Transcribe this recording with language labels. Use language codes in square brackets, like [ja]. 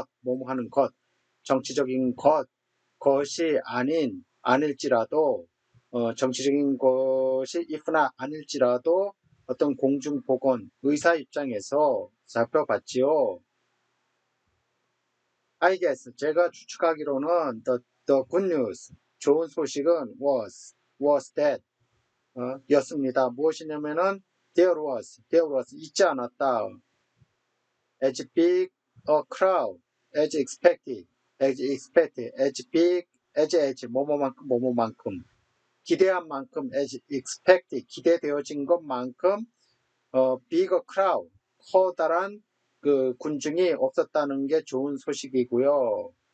[ko] 뭐뭐 하는 것, 정치적인 것이 아닐지라도, 정치적인 것이 if나 아닐지라도 어떤 공중보건 의사 입장에서 살펴봤지요. [en] I guess, [ko] 제가 추측하기로는 [en] the good news, [ko] 좋은 소식은 [en] was that, [ko] 였습니다. 무엇이냐면은 [en] there was, [ko] 있지 않았다. [en] as big a crowd as expected, as big as [ko] 뭐뭐만큼 기대한 만큼, [en] as expected, [ko] 기대되어진 것만큼 [en] big a crowd, [ko] 커다란 그 군중이 없었다는 게 좋은 소식이고요.